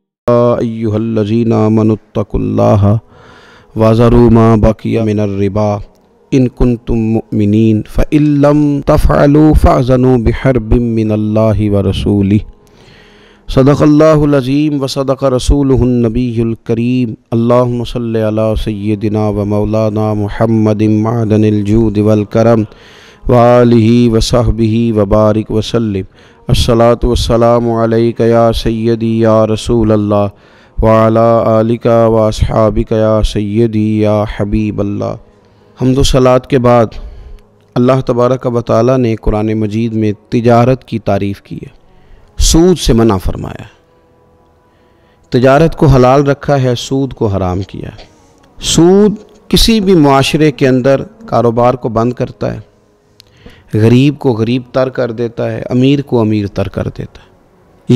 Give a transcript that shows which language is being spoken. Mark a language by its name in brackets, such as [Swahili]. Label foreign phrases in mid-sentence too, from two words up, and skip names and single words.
[Arabic] أيها الذين آمنوا اتقوا الله وذروا ما بقي من الربا إن كنتم مؤمنين فإن لم تفعلوا فأذنوا بحرب من الله ورسوله صدق الله العظيم وصدق رسوله النبي الكريم. اللهم صل على سيدنا ومولانا محمد معدن الجود والكرم وآله وصحبه وبارك وسلم. الصلاة والسلام عليك يا سيدي يا رسول الله وعلى آلك وأصحابك يا سيدي يا حبيب الله. [Urdu] حمد و صلوٰۃ کے بعد اللہ تبارک و تعالیٰ نے قرآن مجید میں تجارت کی تعریف کی ہے، سود سے منع فرمایا ہے. تجارت کو حلال رکھا ہے، سود کو حرام کیا ہے. سود کسی بھی معاشرے کے اندر کاروبار کو بند کرتا ہے، غریب کو غریب تر کر دیتا ہے، امیر کو امیر تر کر دیتا ہے.